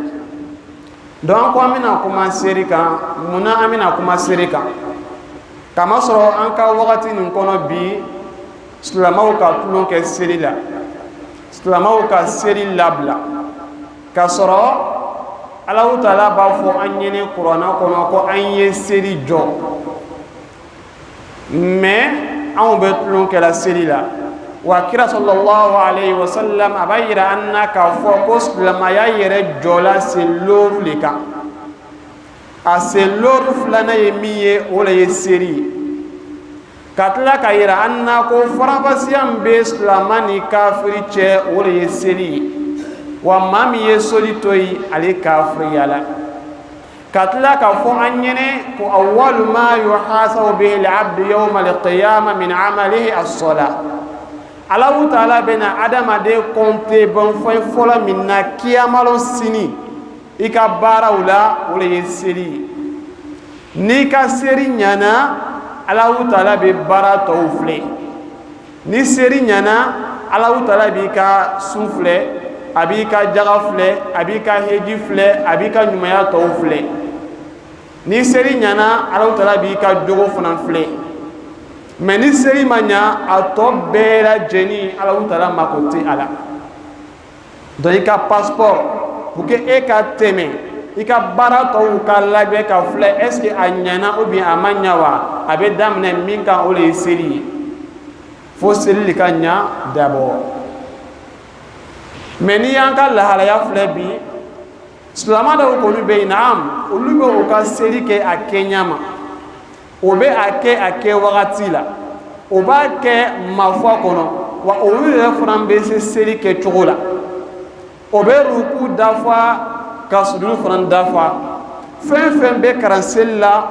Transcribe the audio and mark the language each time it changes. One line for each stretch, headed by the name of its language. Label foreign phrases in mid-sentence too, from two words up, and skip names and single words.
Bambara: Donc ko an bɛna kuma seli kan munna an bɛna kuma seli kan kamasɔrɔ an ka wagati nin kɔnɔ bi silamɛw ka tulon kɛ seli la silamɛw ka seli labila ka sɔrɔ Allah Ta'ala b'a fɔ an ɲɛnɛ kuranna kɔnɔ ko an ye seli jɔ mais anw bɛ tulon kɛla seli la. Wa kira
Arabic: صلى الله عليه وسلم
Bambara: a b'a yira an na k'a fɔ ko silamɛya yɛrɛ jɔla se looru le kan. a se lor filana ye min ye o le ye seri ka tila ka yira an na ko faranfasiya min bɛ silamɛ ni kafiri cɛ o le ye seli wa maa min ye soli to yen ale kafiriya la ka tila ka fɔ an ɲɛnɛ ko
Arabic: أول ما يحاسب به العبد يوم القيامة من عمله الصلاة
Bambara: Allahu Taala bɛna adamaden kɔnte ban fɛn fɔlɔ min na kiyamalon sini i ka baaraw la o le ye seli ye n'i ka seri ɲana Allahu Taala bɛ baara tɔw filɛ ni seri ɲana Allahu Taala b'i ka sun filɛ a b'i ka jaga filɛ a b'i ka heji filɛ a b'i ka ɲumanya tɔw filɛ ni seri ɲana Allahu Taala b'i ka jogo fana filɛ mais ni seri ma ɲa a tɔ bɛɛ lajɛlen Allahu Taala mako tɛ a la donc i ka passeport
French: pour que
Bambara: e ka tɛmɛ i ka baara tɔw ka labɛn ka filɛ
French: est ce que
Bambara: a ɲana
French: ou bien
Bambara: a ma ɲa wa a bɛ daminɛ min kan o le ye seli ye fo seli de ka ɲa d'abord mais n'i y'an ka lahalaya filɛ bi silamɛ dɔw k'olu bɛ yen naam olu bɛ o ka seli kɛ a kɛɲɛ ma o bɛ a kɛ wagati la o b'a kɛ mafɔ kɔnɔ wa olu yɛrɛ fana bɛ se seli kɛ cogo la o bɛ ruku dafa ka sujudu fana dafa fɛn fɛn bɛ karan seli la